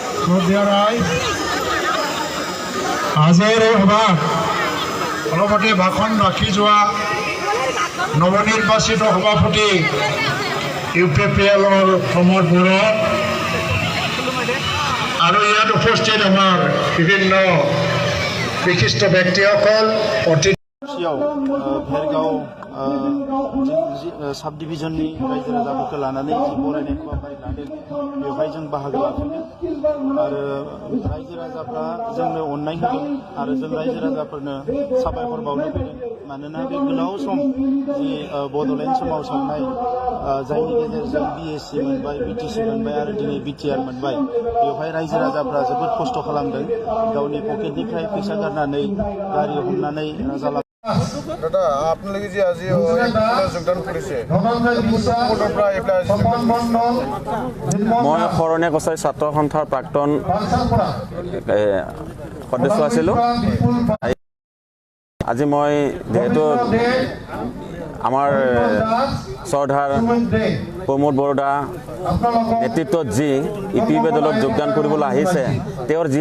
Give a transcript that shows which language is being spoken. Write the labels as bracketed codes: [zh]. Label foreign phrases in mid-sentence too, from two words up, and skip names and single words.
[as] দ্বাৰাই আজিৰ এই সভাত অলপতে ভাষণ ৰাখি যোৱা নৱনিৰ্বাচিত সভাপতি UPPLৰ প্ৰমোদ বড়ো আৰু ইয়াত উপস্থিত আমাৰ বিভিন্ন বিশিষ্ট ব্যক্তিসকল [brx] भेरगाव साब डिभिजननि रायजो राजाफोरखौ लानानै जि बरायनाय हाबाफारि लादों बेवहाय जों बाहागो लाफैदों आरो रायजो राजाफ्रा जोंनो अननाय होदों आरो जों रायजो राजाफोरनो साबायखर बावनो फैदों मानोना बे गोलाव सम जि बड'लेण्ड सोमावसारनाय जायनि गेजेरजों BSc मोनबाय BTC मोनबाय आरो दिनै BTR मोनबाय बेवहाय रायजो राजाफ्रा जोबोद खस्थ' खालामदों गावनि पकेटनिफ्राय फैसा गारनानै गारि हमनानै राजा [as] দাদা আপোনালোকে যে আজি যোগদান কৰিছে মই শৰণীয়া কছাৰী ছাত্ৰ সন্থাৰ প্ৰাক্তন সদস্য আছিলোঁ আজি মই যেহেতু আমাৰ শ্ৰদ্ধাৰ প্ৰমোদ বড়োদা নেতৃত্বত যি UPP দলত যোগদান কৰিবলৈ আহিছে তেওঁৰ যি